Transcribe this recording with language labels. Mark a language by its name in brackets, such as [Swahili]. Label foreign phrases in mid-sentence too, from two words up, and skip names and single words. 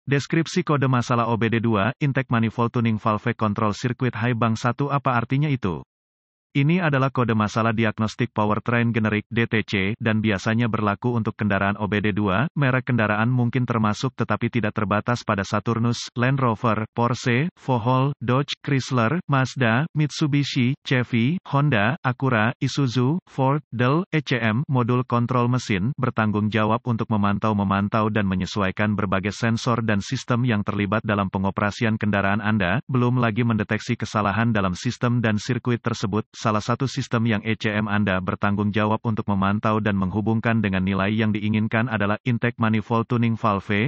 [Indonesian] Deskripsi kode masalah OBD2, [English] Intake Manifold Tuning Valve Control Circuit High Bank 1. [Indonesian] Apa artinya itu? Ini adalah kode masalah diagnostik powertrain generik (DTC) dan biasanya berlaku untuk kendaraan OBD2. Merek kendaraan mungkin termasuk tetapi tidak terbatas pada Saturnus, Land Rover, Porsche, Volvo, Dodge, Chrysler, Mazda, Mitsubishi, Chevy, Honda, Acura, Isuzu, Ford, Dell, ECM. Modul kontrol mesin bertanggung jawab untuk memantau dan menyesuaikan berbagai sensor dan sistem yang terlibat dalam pengoperasian kendaraan Anda, belum lagi mendeteksi kesalahan dalam sistem dan sirkuit tersebut. Salah satu sistem yang ECM Anda bertanggung jawab untuk memantau dan menghubungkan dengan nilai yang diinginkan adalah [English] Intake Manifold Tuning Valve.